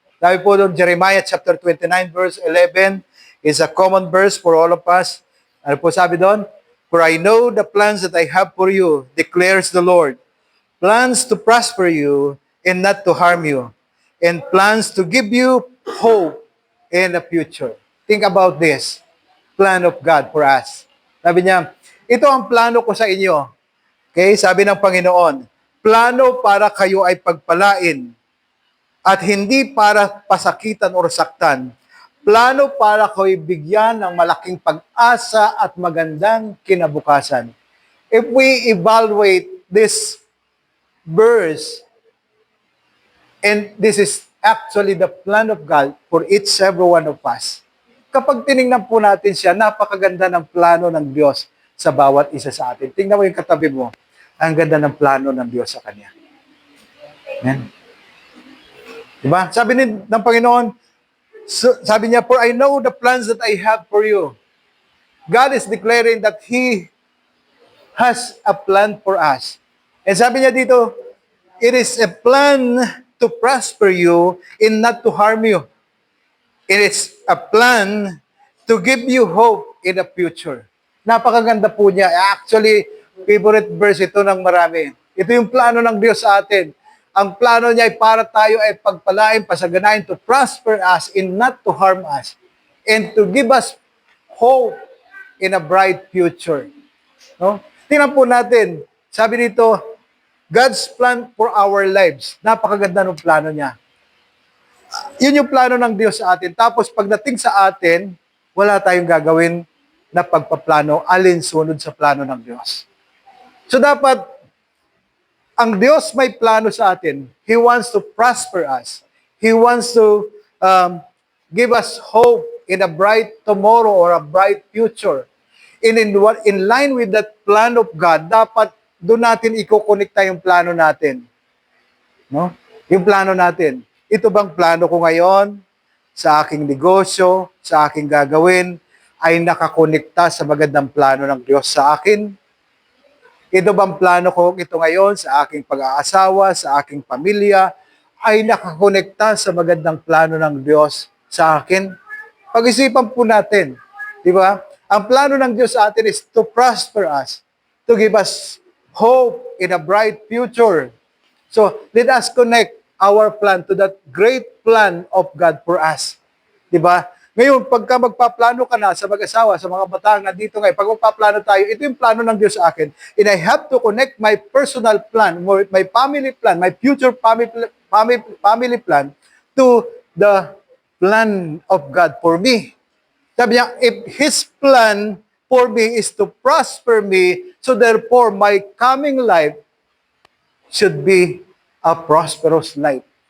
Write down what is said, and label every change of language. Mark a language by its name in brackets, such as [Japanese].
[Filipino] Sabi po doon Jeremiah chapter 29 verse 11 [English] is a common verse for all of us. [Filipino] Ano po sabi doon? [English] For I know the plans that I have for you, declares the Lord. Plans to prosper you and not to harm you. And plans to give you hope in the future. Think about this. Plan of God for us. [Filipino] Sabi niya, ito ang plano ko sa inyo. Okay? Sabi ng Panginoon, plano para kayo ay pagpalain at hindi para pasakitan o saktan. Plano para kayo bigyan ng malaking pag-asa at magandang kinabukasan. [English] If we evaluate this verse, and this is actually the plan of God for each every one of us, [Filipino] kapag tinignan po natin siya, napakaganda ng plano ng Diyos sa bawat isa sa atin. Tingnan mo yung katabi mo, ang ganda ng plano ng Diyos sa Kanya. Amen? Diba? Sabi ng Panginoon, sabi niya, [English] for I know the plans that I have for you. God is declaring that He has a plan for us. And [Filipino] sabi niya dito, [English] it is a plan to prosper you and not to harm you. It is a plan to give you hope in the future. [Filipino] Napakaganda po niya. [English] Actually, [Filipino] Favorite verse ito ng marami. Ito yung plano ng Diyos sa atin. Ang plano niya ay para tayo ay pagpalain, pasaganain, [English] to prosper us and not to harm us, and to give us hope in a bright future. No? [Filipino] Tingnan po natin. Sabi dito, [English] God's plan for our lives. [Filipino] Napakaganda ng plano niya. Yun yung plano ng Diyos sa atin. Tapos pagdating sa atin, wala tayong gagawin na pagpaplano alinsunod sa plano ng Diyos. So dapat, ang Diyos may plano sa atin. [English] He wants to prosper us. He wants to give us hope in a bright tomorrow or a bright future. In line with that plan of God, [Filipino] dapat doon natin ikokonekta yung plano natin. [English] No? [Filipino] Yung plano natin. Ito bang plano ko ngayon sa aking negosyo, sa aking gagawin, ay nakakonekta sa magandang plano ng Diyos sa akin? Ito bang plano ko ito ngayon sa aking pag-aasawa, sa aking pamilya, ay nakakonekta sa magandang plano ng Diyos sa akin? Pag-isipan po natin, di ba? Ang plano ng Diyos sa atin [English] is to prosper us, to give us hope in a bright future. So, let us connect our plan to that great plan of God for us. [Filipino] Di ba? Ngayon, pagka magpaplano ka na sa mag-asawa, sa mga batang nandito ngayon, pag magpaplano tayo, ito yung plano ng Diyos sa akin. [English] And I have to connect my personal plan, my family plan, my future family plan to the plan of God for me. [Filipino] Sabi niya, [English] if His plan for me is to prosper me, so therefore my coming life should be a prosperous life.